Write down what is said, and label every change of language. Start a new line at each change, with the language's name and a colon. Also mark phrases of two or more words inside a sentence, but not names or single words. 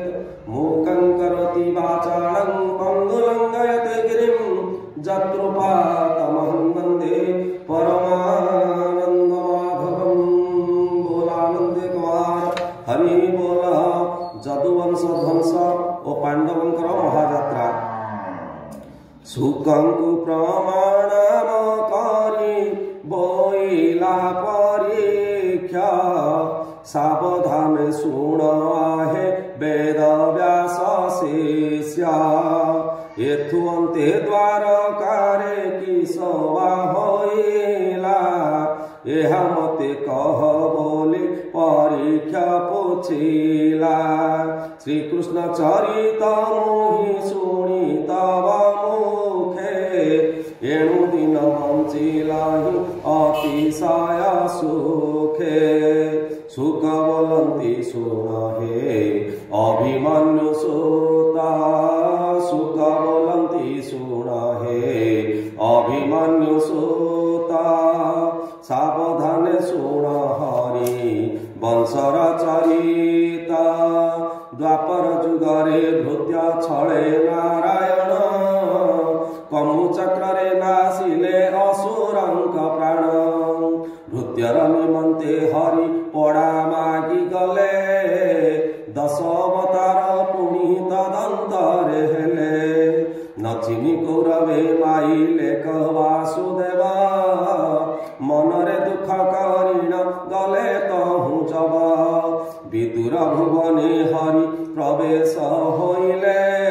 Sanskrit: मूकं करोति वाचालं पङ्गुलङ्घयते गिरिं जत्कृपातमहं वन्दे परमानन्दमाधवं।
Odia: ବୋଲାନନ୍ଦେ କୁମାର ହରି ବୋଲ। ଯଦୁବଂଶ ଧ୍ୱଂସ ଔର ପାଣ୍ଡବଙ୍କର ମହାଯାତ୍ରା। ସୁକଙ୍କୁ ପ୍ରମାଣମ କରୀ ବୋଇଲା ପରୀକ୍ଷା, ସାବଧାନ ସୁନ ଆହେ ବେଦ ବ୍ୟାସ ଶିଷ୍ୟ। ଏଥୁ ଅନ୍ତେ ଦ୍ୱାରକାରେ କି ସଭା ହୋଇଲା, ଏହା ମତେ କହ ବୋଲୀ ପରୀକ୍ଷା ପୁଛିଲା। ଶ୍ରୀ କୃଷ୍ଣ ଚରିତ ମୁହି ଶୁଣୀ ତବ ମୁଖେ, ଏଣୁ ଦିନ ବଞ୍ଚିଲାହି ଅତିଶୟ ସୁଖେ। ସୁଖ ବୋଲନ୍ତି ସୁନ ହେ ଅଭିମନ୍ୟୁ ସୁତା, ସୁଖ ବୋଲନ୍ତି ସୁନ ହେ ଅଭିମନ୍ୟୁ ସୁତା। ସାବଧାନେ ସୁନ ହରି ବଂଶର ଚରିତା, ଦ୍ୱାପର ଯୁଗରେ ଭୃତ୍ୟ ଛଳେ ନାରାୟଣ। କମୁ ଚକ୍ରେ ନାସିଲେ ଅସୁରଙ୍କ ପ୍ରାଣ, ଭୃତ୍ୟର ନିମନ୍ତେ ହରି ପଡ଼ା ମାଗୀ ଗଲେ। 10 ଅବତାର ପୁନି ତଦନ୍ତରେ ହେଲେ, ନଚିନୀ କୌରବେ ମାଇଲେ ବାସୁଦେବ। ମନରେ ଦୁଖ କରିଣ ଗଲେ ତହୁ ଯବ, ବିଦୁର ଭୁବନେ ହରି ପ୍ରବେଶ ହୋଇଲେ।